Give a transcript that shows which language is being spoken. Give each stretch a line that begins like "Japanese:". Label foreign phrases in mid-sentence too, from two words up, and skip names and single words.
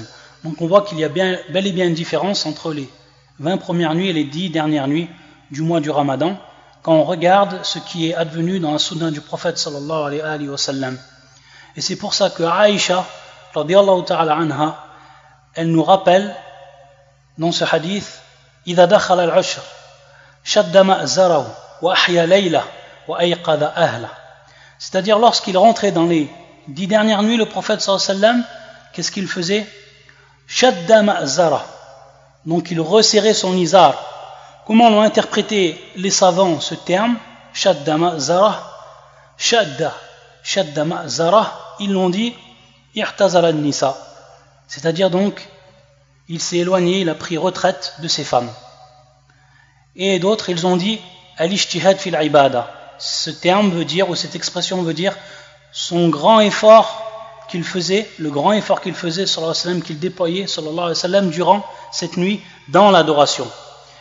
French: Donc on voit qu'il y a bel et bien une différence entre les 20 premières nuits et les 10 dernières nuits du mois du Ramadan quand on regarde ce qui est advenu dans la sunna du prophète
Arabic: صلى الله عليه وسلم.
French: Et c'est pour ça que Aïcha
Arabic: رضي الله تعالى عنها
French: elle nous rappelle dans ce hadith
Arabic: إذا دخل العشر شد مأزره وأحيا ليله وأيقظ أهله,
French: c'est-à-dire lorsqu'il rentrait dans les 10 dernières nuits, le prophète
Arabic: صلى الله عليه وسلم,
French: qu'est-ce qu'il faisait?
Arabic: شد مأزره,
French: donc il resserrait son izar. Comment l'ont interprété les savants ce terme?
Arabic: شد مأزره، شد مأزره,
French: ils l'ont dit
Arabic: اعتزل النساء,
French: c'est-à-dire donc il s'est éloigné, il a pris retraite de ses femmes. Et d'autres ils ont dit
Arabic: الاجتهاد في العبادة,
French: ce terme veut dire, ou cette expression veut dire son grand effort qu'il faisait, le grand effort qu'il faisait,
Arabic: صلى الله عليه وسلم,
French: qu'il déployait,
Arabic: صلى الله عليه وسلم,
French: durant cette nuit dans l'adoration.